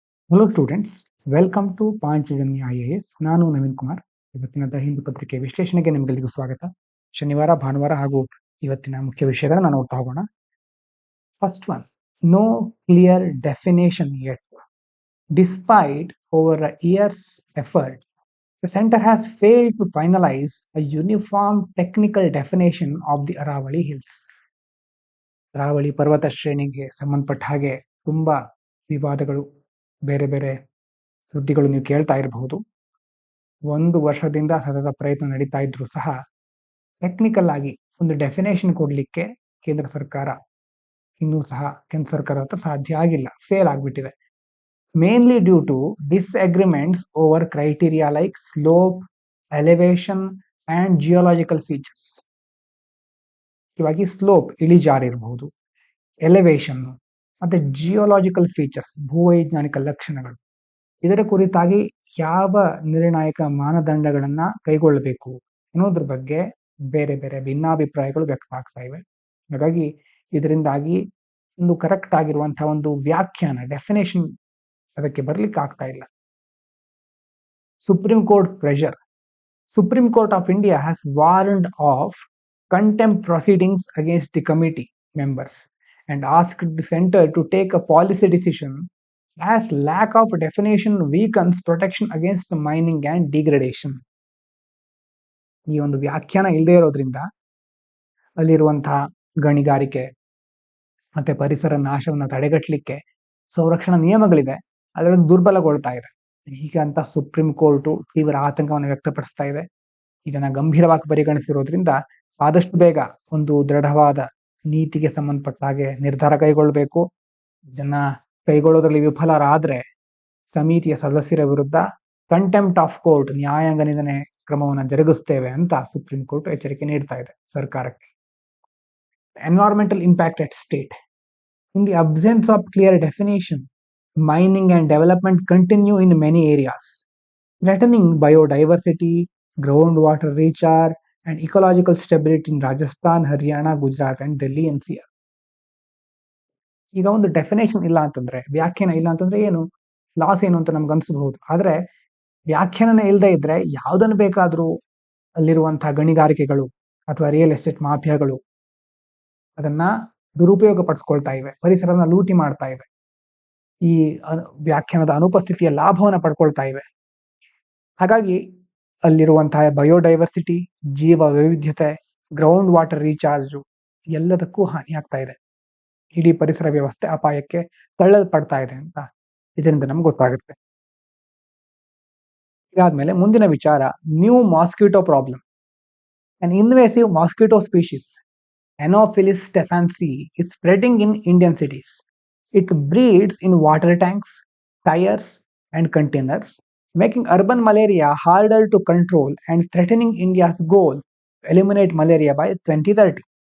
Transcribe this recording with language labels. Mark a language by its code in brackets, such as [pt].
[en] Hello students, welcome to Panchajanya IAS. [kn] ನಾನು ನವೀನ್ ಕುಮಾರ್. ಇವತ್ತಿನ the Hindu ಪತ್ರಿಕೆ ವಿಶ್ಲೇಷಣೆಗೆ ನಿಮಗೆಲ್ಲರಿಗೂ ಸ್ವಾಗತ. ಶನಿವಾರ, ಭಾನುವಾರ ಹಾಗೂ ಇವತ್ತಿನ ಮುಖ್ಯ ವಿಷಯಗಳನ್ನ ನೋಡ್ತಾ ಹೋಗೋಣ. [en] First one, no clear definition yet. Despite over a years effort, the center has failed to finalize a uniform technical definition of the Aravali Hills. [kn] Aravalli ಪರ್ವತ ಶ್ರೇಣಿಗೆ ಸಂಬಂಧಪಟ್ಟ ಹಾಗೆ ತುಂಬಾ ವಿವಾದಗಳು, ಬೇರೆ ಬೇರೆ ಸುದ್ದಿಗಳು ನೀವು ಕೇಳ್ತಾ ಇರಬಹುದು. 1 ವರ್ಷದಿಂದ ಸತತ ಪ್ರಯತ್ನ ನಡೀತಾ ಇದ್ರು ಸಹ ಟೆಕ್ನಿಕಲ್ ಆಗಿ ಒಂದು ಡೆಫಿನೇಷನ್ ಕೊಡ್ಲಿಕ್ಕೆ ಕೇಂದ್ರ ಸರ್ಕಾರ ಇನ್ನೂ ಸಹ ಕೇಂದ್ರ ಸರ್ಕಾರ ಹತ್ರ ಸಾಧ್ಯ ಆಗಿಲ್ಲ, ಫೇಲ್ ಆಗ್ಬಿಟ್ಟಿದೆ. [en] Mainly due to disagreements over criteria like slope, elevation and geological features. [kn] ಇವಾಗಿ slope ಇಳಿಜಾರಿರಬಹುದು, elevation ಮತ್ತೆ ಜಿಯೋಲಾಜಿಕಲ್ ಫೀಚರ್ಸ್ ಭೂವೈಜ್ಞಾನಿಕ ಲಕ್ಷಣಗಳು, ಇದರ ಕುರಿತಾಗಿ ಯಾವ ನಿರ್ಣಾಯಕ ಮಾನದಂಡಗಳನ್ನ ಕೈಗೊಳ್ಳಬೇಕು ಅನ್ನೋದ್ರ ಬಗ್ಗೆ ಬೇರೆ ಬೇರೆ ಭಿನ್ನಾಭಿಪ್ರಾಯಗಳು ವ್ಯಕ್ತ ಆಗ್ತಾ ಇವೆ. ಹಾಗಾಗಿ ಇದರಿಂದಾಗಿ ಒಂದು ಕರೆಕ್ಟ್ ಆಗಿರುವಂತಹ ಒಂದು ವ್ಯಾಖ್ಯಾನ, ಡೆಫಿನೇಷನ್ ಅದಕ್ಕೆ ಬರ್ಲಿಕ್ಕೆ ಆಗ್ತಾ ಇಲ್ಲ. [en] Supreme court pressure. Supreme court of India has warned of contempt proceedings against the committee members and asked the center to take a policy decision as lack of definition weakens protection against mining and degradation. [kn] ಈ ಒಂದು ವ್ಯಾಖ್ಯಾನ ಇಲ್ಲದೆ ಇರೋದ್ರಿಂದ ಅಲ್ಲಿರುವಂತಹ ಗಣಿಗಾರಿಕೆ ಮತ್ತೆ ಪರಿಸರ ನಾಶವನ್ನು ತಡೆಗಟ್ಟಲಿಕ್ಕೆ ಸಂರಕ್ಷಣಾ ನಿಯಮಗಳಿದೆ, ಅದರಲ್ಲಿ ದುರ್ಬಲಗೊಳ್ತಾ ಇದೆ. ಹೀಗಂತ ಸುಪ್ರೀಂ ಕೋರ್ಟ್ ತೀವ್ರ ಆತಂಕವನ್ನು ವ್ಯಕ್ತಪಡಿಸ್ತಾ ಇದೆ. ಇದನ್ನ ಗಂಭೀರವಾಗಿ ಪರಿಗಣಿಸಿರೋದ್ರಿಂದ ಆದಷ್ಟು ಬೇಗ ಒಂದು ದೃಢವಾದ ನೀತಿಗೆ ಸಂಬಂಧಪಟ್ಟ ಹಾಗೆ ನಿರ್ಧಾರ ಕೈಗೊಳ್ಳಬೇಕು. ಜನ ಕೈಗೊಳ್ಳೋದ್ರಲ್ಲಿ ವಿಫಲರಾದ್ರೆ ಸಮಿತಿಯ ಸದಸ್ಯರ ವಿರುದ್ಧ ಕಂಟೆಂಪ್ಟ್ ಆಫ್ ಕೋರ್ಟ್, ನ್ಯಾಯಾಂಗ ನಿಂದನೆ ಕ್ರಮವನ್ನು ಜರುಗಿಸ್ತೇವೆ ಅಂತ ಸುಪ್ರೀಂ ಕೋರ್ಟ್ ಎಚ್ಚರಿಕೆ ನೀಡ್ತಾ ಇದೆ ಸರ್ಕಾರಕ್ಕೆ. [en] Environmental impact at state. In the absence of clear definition, mining and development continue in many areas, threatening biodiversity, groundwater recharge and ecological stability in Rajasthan, Haryana, Gujarat and Delhi NCR. [kn] ಈಗ ಒಂದು definition ಇಲ್ಲ ಅಂತಂದ್ರೆ, ವ್ಯಾಖ್ಯಾನ ಇಲ್ಲ ಅಂತಂದ್ರೆ ಏನು loss ಏನು ಅಂತ ನಮ್ಗೆ ಅನ್ಸಬಹುದು. ಆದ್ರೆ ವ್ಯಾಖ್ಯಾನನೇ ಇಲ್ಲದೆ ಇದ್ರೆ ಯಾವ್ದನ್ನು ಬೇಕಾದ್ರೂ ಅಲ್ಲಿರುವಂತಹ ಗಣಿಗಾರಿಕೆಗಳು ಅಥವಾ ರಿಯಲ್ ಎಸ್ಟೇಟ್ ಮಾಫಿಯಾಗಳು ಅದನ್ನ ದುರುಪಯೋಗ ಪಡಿಸ್ಕೊಳ್ತಾ ಇವೆ, ಪರಿಸರನ ಲೂಟಿ ಮಾಡ್ತಾ ಇವೆ, ಈ ವ್ಯಾಖ್ಯಾನದ ಅನುಪಸ್ಥಿತಿಯ ಲಾಭವನ್ನು ಪಡ್ಕೊಳ್ತಾ ಇವೆ. ಹಾಗಾಗಿ ಅಲ್ಲಿರುವಂತಹ ಬಯೋಡೈವರ್ಸಿಟಿ, ಜೀವ ವೈವಿಧ್ಯತೆ, ಗ್ರೌಂಡ್ ವಾಟರ್ ರೀಚಾರ್ಜ್ ಎಲ್ಲದಕ್ಕೂ ಹಾನಿ ಆಗ್ತಾ ಇದೆ. ಇಡೀ ಪರಿಸರ ವ್ಯವಸ್ಥೆ ಅಪಾಯಕ್ಕೆ ತಳ್ಳಲ್ಪಡ್ತಾ ಇದೆ ಅಂತ ಇದರಿಂದ ನಮ್ಗೆ ಗೊತ್ತಾಗುತ್ತೆ. ಇದಾದ್ಮೇಲೆ ಮುಂದಿನ ವಿಚಾರ, [en] New mosquito problem. An invasive mosquito species Anopheles stephansi is spreading in Indian cities. It breeds in water tanks, tires and containers, making urban malaria harder to control and threatening India's goal to eliminate malaria by 2030.